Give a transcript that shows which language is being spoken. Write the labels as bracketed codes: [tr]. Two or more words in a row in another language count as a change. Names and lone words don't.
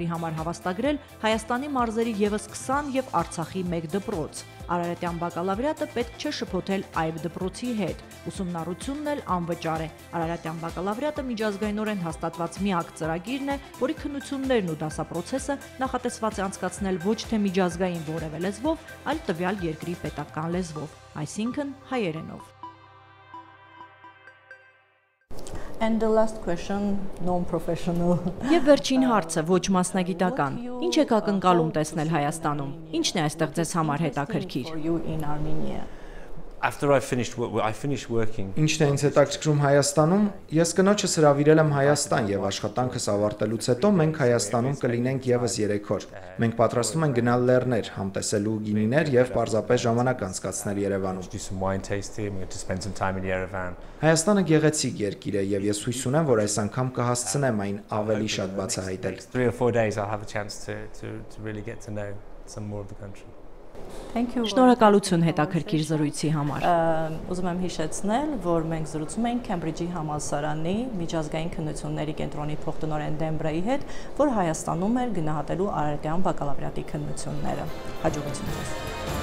[hy] համար հավաստագրել Հայաստանի մարզերի եւս 20 եւ Արցախի 1 դպրոց։ Արարատյան բակալավրիատը պետք չէ շփոթել ԱՅԲ դպրոցի հետ։ Ուսումնառությունն էլ անվճար է։ Արարատյան բակալավրիատը միջազգայինորեն հաստատված միակ ծրագիրն է, որի քննություններն ու դասապրոցեսը նախատեսված է անցկացնել ոչ թե միջազգային որևէ լեզվով, այլ տվյալ երկրի պետական լեզվով, այսինքն հայերենով։ [en] And the last question, non-professional. [hy] Եվ վերջին հարցը, ոչ մասնագիտական։ Ինչ եք ակնկալում տեսնել Հայաստանում։ Ինչն է այստեղ ձեզ համար հետաքրքիր։ [en] After I finished working. [hy] Ինչն է ինձ հետաքրքրում Հայաստանում, ես կնոջս հրավիրել եմ Հայաստան եւ աշխատանքս ավարտելուց հետո մենք Հայաստանում կլինենք եւս 3 օր։ Մենք պատրաստում ենք գնալ լեռներ, համտեսելու գինիներ եւ պարզապես ժամանակ անցկացնել Երևանում։ [en] Do some wine tasting, we're going to spend some time in Yerevan. [hy] Հայաստանը գեղեցիկ երկիր է եւ ես հույս ունեմ, որ այս անգամ կհասցնեմ այն ավելի շատ բացահայտել։ [en] 3 or 4 days I'll have a chance to really get to know some more of the country. Thank you. [hy] Շնորհակալություն հետաքրքիր զրույցի համար։ Ուզում եմ հիշեցնել, որ մենք զրուցում ենք Քեմբրիջի համալսարանի միջազգային քննությունների կենտրոնի փոխտնօրեն Դեմբրեի հետ, որ Հայաստանում էր գնահատելու արարատյան բակալավրիատի քննությունները։ Հաջողություն ձեզ։